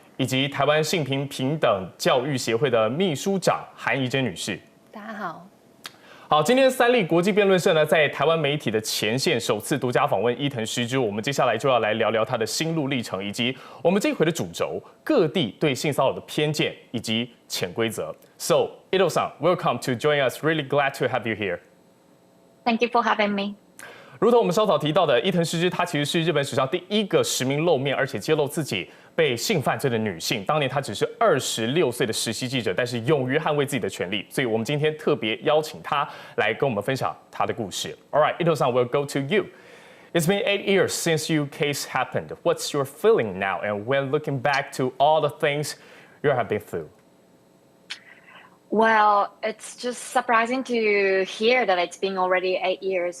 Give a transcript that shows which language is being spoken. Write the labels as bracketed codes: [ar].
[zh] 以及台湾性平等教育协会的秘书长韩怡珍女士。大家好。好，今天三立国际辩论社呢，在台湾媒体的前线首次独家访问伊藤诗织。我们接下来就要来聊聊她的心路历程，以及我们这一回的主轴：各地对性骚扰的偏见以及潜规则。 [en] So, Ito-san, welcome to join us. Really glad to have you here. Thank you for having me. [zh] 如同我们稍早提到的，伊藤诗织她其实是日本史上第一个实名露面，而且揭露自己被性犯罪的女性。当年她只是26岁的实习记者，但是勇于捍卫自己的权利。所以我们今天特别邀请她来跟我们分享她的故事。 [en] All right, Ito-san, we'll go to you. It's been 8 years since your case happened. What's your feeling now? And when looking back to all the things you have been through? Well, it's just surprising to hear that it's been already 8 years.